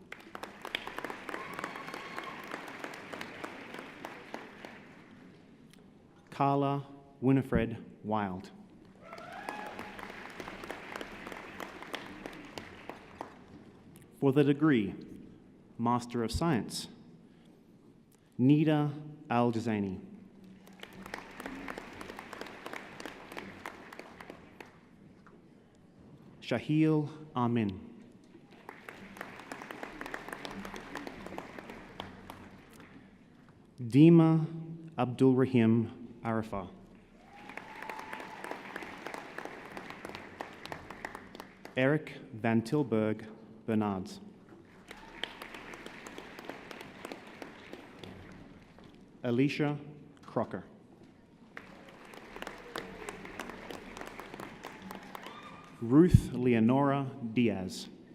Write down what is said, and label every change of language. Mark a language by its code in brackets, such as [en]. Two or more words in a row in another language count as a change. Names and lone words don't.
[en] Carla Winifred Wild. For the degree, Master of Science, Nida Al-Jazani. Shahil Amin. Dima Abdul Rahim Arafah. Eric Van Tilburg Bernards. Alicia Crocker. Ruth Leonora Diaz.